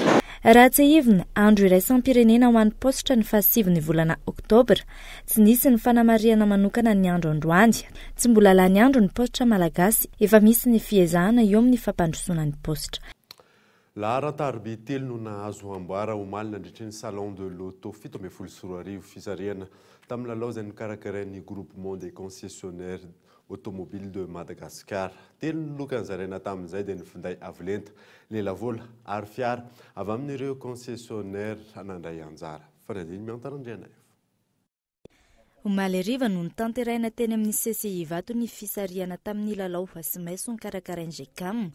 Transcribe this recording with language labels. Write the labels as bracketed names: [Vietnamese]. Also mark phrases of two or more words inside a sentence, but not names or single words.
[Malagasy] Raha tsy ivina andro iraisam-pirenena ho an'ny positra ny 7 volana Octobre, tsy nisy ny fanamariana manokana ny andro androany. Tsy mbola lany andro ny positra malagasy, efa misy ny fiezahana eo amin'ny fampandrosoana ny positra. Laharan-tarobia 3 no nahazo amboara omaly nandritra ny salon de l'auto 74 fisarihana tamin'ny lalao izay nikarakarain'ny groupement des concessionnaires automobile de Madagascar. 3 lokany zaraina tamin'izay dia nifinday avolenta lelavola ary fiara avy amin'ireo concessionnaire anandray anjara. Faradiny miantarandriana. Omaly ariva no nitanteraina teny amin'ny CCI vato ny fisarihana tamin'ny lalao asimaiso nikarakarain'ny GECAM.